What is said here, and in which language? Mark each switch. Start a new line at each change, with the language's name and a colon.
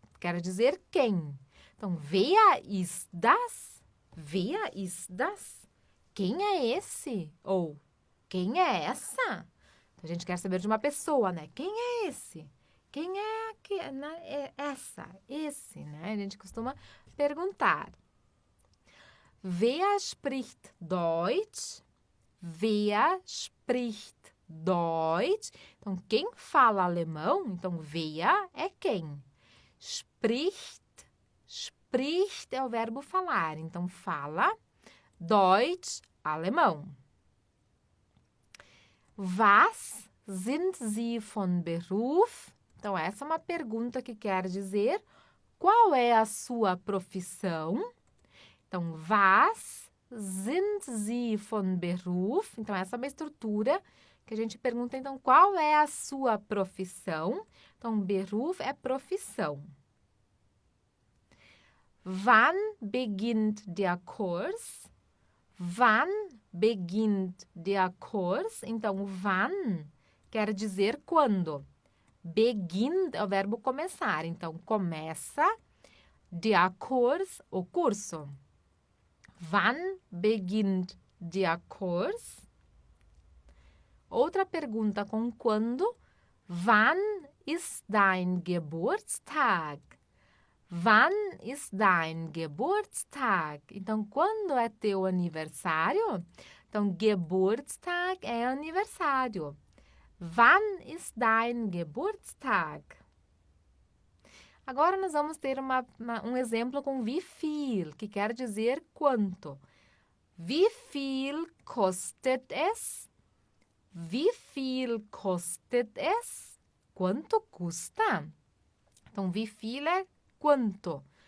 Portuguese: Quer dizer quem. Então, wer ist das?
German: Wer ist das? Quem é esse?
Portuguese: Ou quem é essa? Então, a gente quer saber de uma pessoa, né? Quem é esse? Quem é essa? Esse, né? A gente costuma perguntar.
German: Wer spricht Deutsch? Wer spricht Deutsch.
Portuguese: Então, quem fala alemão, então, wer é quem. Spricht, spricht é o verbo falar. Então, fala, Deutsch, alemão.
German: Was sind Sie von Beruf?
Portuguese: Então, essa é uma pergunta que quer dizer qual é a sua profissão. Então, was sind Sie von Beruf? Então, essa é uma estrutura que a gente pergunta, então, qual é a sua profissão? Então, Beruf é profissão.
German: Wann beginnt der Kurs? Wann beginnt der Kurs?
Portuguese: Então, wann quer dizer quando. Begin é o verbo começar. Então, começa der Kurs, o curso.
German: Wann beginnt der Kurs? Outra pergunta com quando. Wann ist dein Geburtstag? Wann ist dein Geburtstag?
Portuguese: Então, quando é teu aniversário? Então, Geburtstag é aniversário.
German: Wann ist dein Geburtstag?
Portuguese: Agora, nós vamos ter um exemplo com wie viel, que quer dizer quanto.
German: Wie viel kostet es? Wie viel kostet es?
Portuguese: Quanto custa? Então, wie viel é quanto.